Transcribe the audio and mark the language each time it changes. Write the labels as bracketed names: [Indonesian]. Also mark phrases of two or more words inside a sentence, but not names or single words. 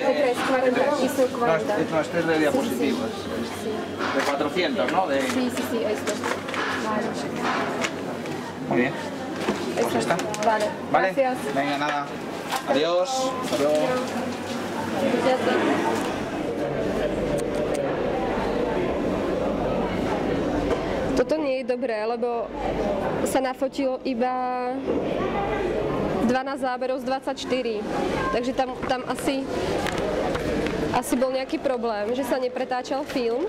[Spanish] 40, piso 40. No, este es de diapositivas. Sí. De 400, ¿no? De... Sí, esto. Vale. Muy bien. Pues ya está. Vale. Gracias. Venga, nada. Adiós. Hasta luego. Ya está. [Slovak] Toto nie je dobré, lebo sa nafotilo iba 12 záberov z 24. Takže tam asi bol nejaký problém, že sa nepretáčal film.